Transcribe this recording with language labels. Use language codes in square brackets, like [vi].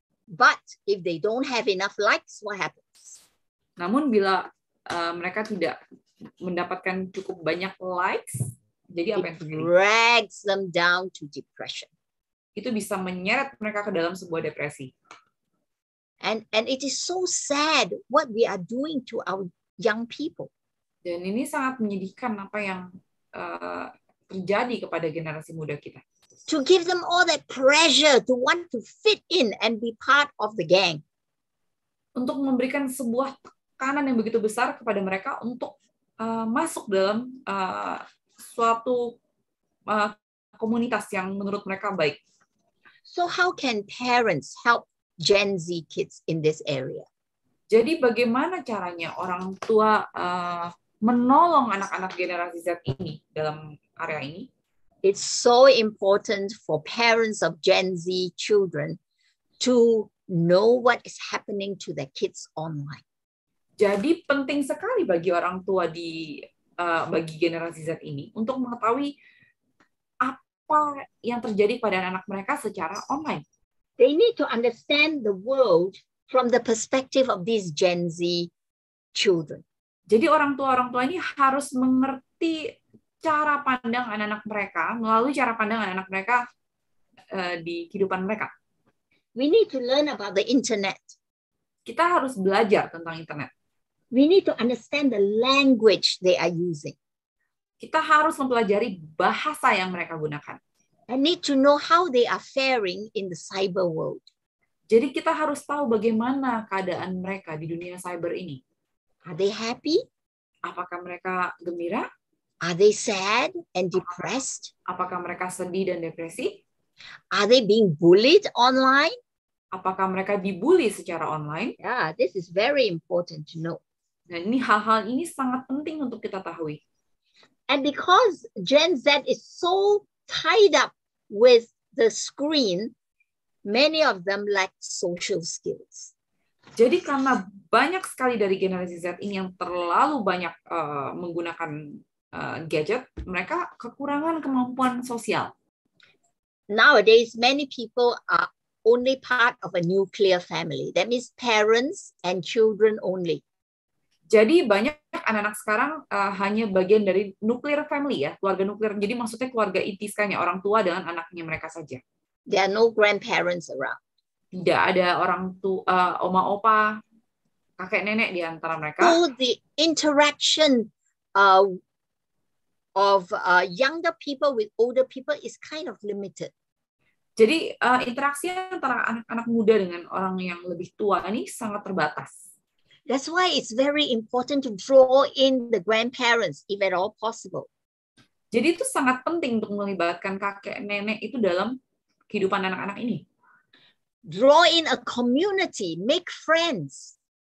[en] But if they don't have enough likes, what happens? [id] Namun bila mereka tidak mendapatkan cukup banyak likes, jadi apa yang terjadi? [en] Drags them down to depression. [id] itu bisa menyeret mereka ke dalam sebuah depresi. [en] And it is so sad what we are doing to our young people. [id] Dan ini sangat menyedihkan apa yang terjadi kepada generasi muda kita. [en] To give them all that pressure to want to fit in and be part of the gang. [id] Untuk memberikan sebuah tekanan yang begitu besar kepada mereka untuk masuk dalam suatu komunitas yang menurut mereka baik. [en] So how can parents help Gen Z kids in this area? [id] Jadi bagaimana caranya orang tua menolong anak-anak generasi Z ini dalam area ini? [en] It's so important for parents of Gen Z children to know what is happening to their kids online. [id] Jadi penting sekali bagi orang tua bagi generasi Z ini untuk mengetahui apa yang terjadi pada anak mereka secara online. [en] They need to understand the world from the perspective of these Gen Z children. [id] Jadi orang tua ini harus mengerti cara pandang anak-anak mereka melalui cara pandang anak-anak mereka di kehidupan mereka. [en] We need to learn about the internet. [id] Kita harus belajar tentang internet. [en] We need to understand the language they are using. [id] Kita harus mempelajari bahasa yang mereka gunakan. [en] And need to know how they are faring in the cyber world. [id] Jadi kita harus tahu bagaimana keadaan mereka di dunia cyber ini. [en] Are they happy? [id] Apakah mereka gembira? [en] Are they sad and depressed? [id] Apakah mereka sedih dan depresi? [en] Are they being bullied online? [id] Apakah mereka dibully secara online? [en] Yeah, this is very important to know. [id] Dan ini hal-hal ini sangat penting untuk kita tahu. [en] And because Gen Z is so tied up with the screen, many of them lack social skills. [id] Jadi karena banyak sekali dari generasi Z ini yang terlalu banyak menggunakan gadget, mereka kekurangan kemampuan sosial. [en] Nowadays, many people are only part of a nuclear family. That means parents and children only. [id] Jadi banyak anak-anak sekarang hanya bagian dari nuclear family ya, keluarga nuklir. Jadi maksudnya keluarga inti sekali, orang tua dengan anaknya mereka saja. [en] There are no grandparents around. [id] Tidak ada orang tua, oma opa, kakek nenek di antara mereka. [en] So the interaction of younger people with older people is kind of limited. [id] Jadi interaksi antara anak-anak muda dengan orang yang lebih tua ini sangat terbatas. [en] That's why it's very important to draw in the grandparents, if at all possible. [id] Jadi itu sangat penting untuk melibatkan kakek nenek itu dalam kehidupan anak-anak ini. [en] Draw in a community, make friends.